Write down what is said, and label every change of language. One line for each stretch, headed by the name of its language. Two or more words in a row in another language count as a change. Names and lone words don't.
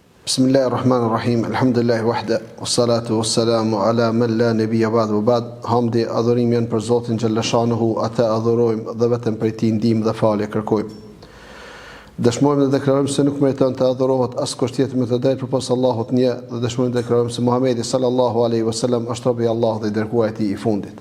Arabic: بسم الله الرحمن الرحيم. الحمد لله وحده والصلاة والسلام على من لا نبي بعد وبعد.
Albanian: Hamdi adhurim janë për Zotin xhallashanuhu, atë adhurojmë dhe vetëm prej tij ndihmë dhe falje kërkojmë. Dëshmojmë dhe deklarojmë se nuk meriton të adhurohet askush tjetër me të drejtë përpas Allahut një, dhe dëshmojmë dhe deklarojmë se Muhamedi
Arabic: صلى الله عليه وسلم
Albanian: është robi i Allahut dhe i dërguari i tij i fundit.